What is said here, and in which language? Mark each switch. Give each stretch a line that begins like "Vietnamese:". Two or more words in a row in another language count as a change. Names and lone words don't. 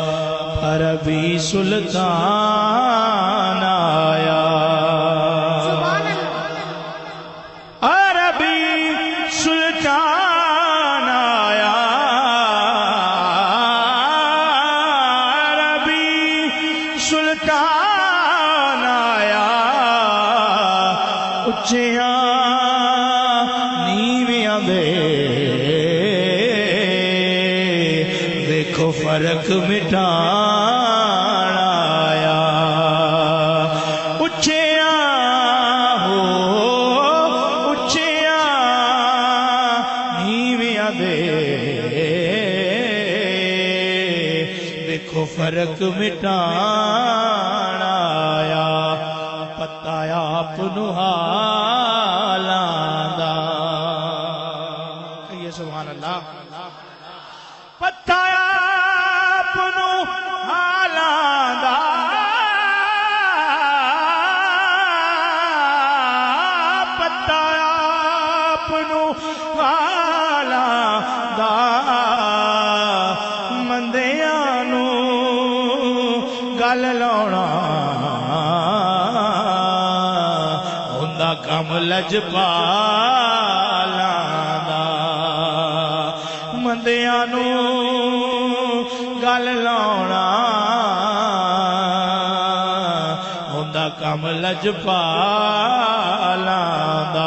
Punjabi: عربی سلطان آیا، عربی سلطان آیا، سلطان آیا، اچھیاں نیویاں دے دیکھو فرق مٹان آیا، اچھیاں ہو اچھیاں نیویاں دے دیکھو فرق مٹان آیا، پتہ آپ نو حالاں دا۔
Urdu: کہیے
Arabic: سبحان اللہ۔
Punjabi: پتہ آپ نو حالاں دا، پتہ آپ نو حالاں دا، مندیاں نو گل لاؤنا ہوندا کم لجپالاں دا، مندیاں نو گل لاؤنا ہوندا کم لجپالاں دا۔